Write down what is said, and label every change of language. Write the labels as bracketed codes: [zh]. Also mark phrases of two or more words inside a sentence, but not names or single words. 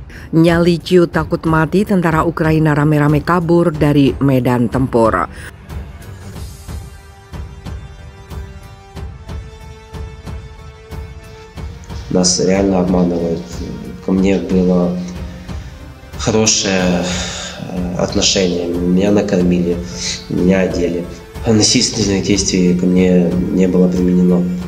[id] Nyali ciut takut mati, tentara Ukraina rame-rame kabur dari medan tempur. [ru] Нас реально обманывают. Ко мне было хорошее отношение. Меня накормили, меня одели. Насильственных действий ко мне не было применено.